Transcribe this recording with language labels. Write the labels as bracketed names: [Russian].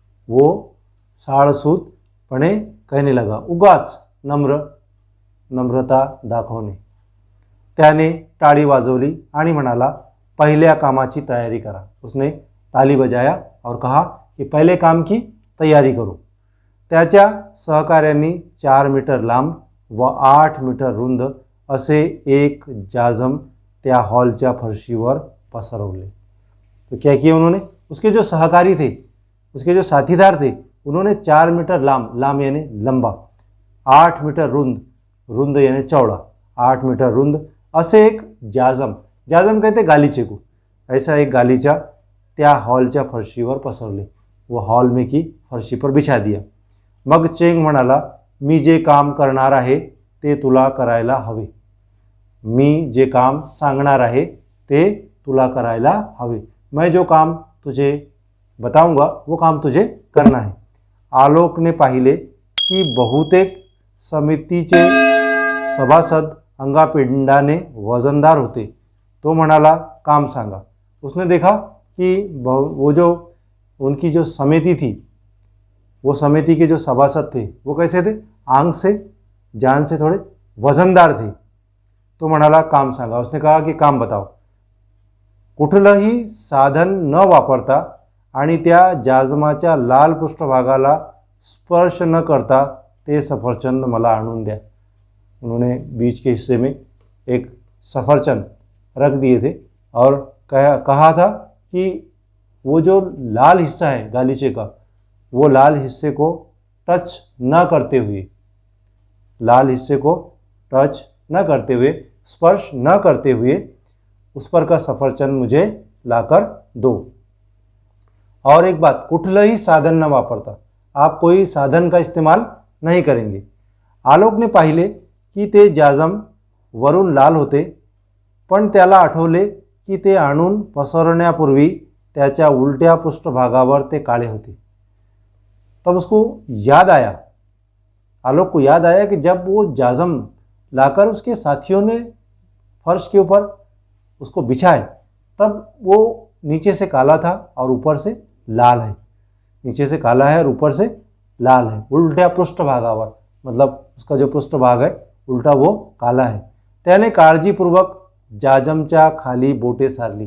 [Marathi] वो साळसूदपणे [Hindi] कहने लगा, [Marathi] उगाच नम्रता दाखवणे. त्याने टाळी वाजवली आणि म्हणाला, पहल्या कामाची तयारी करा. [Hindi] उसने ताली बजाया और कहा कि पहले काम की तयारी करो. [Marathi] त्याच्या सहकाऱ्यांनी 4 मीटर लांब व 8 मीटर रुंद असे एक जाजम त्या हॉलच्या फरशीवर पसरवले. [Hindi] तो क्या किया उन्होंने? उसके जो सहकारी थे, उसके जो साथीदार थे, उन्होंने [Marathi] 4 मीटर लांब [Hindi] यानी लंबा, 8 मीटर रुंद यानी चौड़ा, [Marathi] 8 मीटर रुंद असे एक जाजम [Hindi] कहते गालीचे को, ऐसा एक गालीचा [Marathi] त्या हॉलच्या फरशीवर पसरले. [Hindi] वो हॉल में की फरशी पर बिछा दिया. [Marathi] मग चेंग म्हणाला, मी जे काम करणार आहे ते तुला करायला हवे. मी जे काम सांगणार आहे ते तुला करायला हवे. [Hindi] मैं जो काम तुझे बताऊंगा वो काम तुझे करना है. [Marathi] आलोकने पाहिले की बहुतेक समितीचे सभासद अंगापिंडाने वजनदार होते. तो म्हणाला, काम सांगा. [Hindi] उसने देखा कि वो जो उनकी जो समिति थी, वो समिति के जो सभासद थे वो कैसे थे? आंग से जान से थोड़े वजनदार थे. [Marathi] तो म्हणाला, काम सांगा. [Hindi] उसने कहा कि काम बताओ. [Marathi] कुठलंही साधन न वापरता आणि त्या जाजमाच्या लाल पृष्ठभागाला स्पर्श न करता ते सफरचंद मला आणून द्या. [Hindi] उन्होंने बीच के हिस्से में एक सफरचंद रख दिए थे और कहा था कि वो जो लाल हिस्सा है गालीचे का, वो लाल हिस्से को टच न करते हुए, लाल हिस्से को टच न करते हुए, स्पर्श न करते हुए उस पर का सफरचंद मुझे लाकर दो. और एक बात, [Marathi] कुठलंही साधन न वापरता, [Hindi] आप कोई साधन का इस्तेमाल नहीं करेंगे. [Marathi] आलोक ने पाहिले की ते जाजम वरून लाल होते, पण त्याला आठवले की ते आणून पसरण्यापूर्वी त्याच्या उलट्या पृष्ठभागावर ते काळे होते. [Hindi] तब उसको याद आया, आलोक को याद आया कि जब वो जाजम लाकर उसके साथियों ने फर्श के ऊपर उसको बिछाए तब वो नीचे से काला था और ऊपर से लाल है. नीचे से काला है और ऊपर से लाल है, [Marathi] उल्ट्या पृष्ठभागावर, [Hindi] मतलब उसका जो पृष्ठभाग है उल्टा वो काला है. [Marathi] त्याने काळजीपूर्वक जाजमच्या खाली बोटे सारली.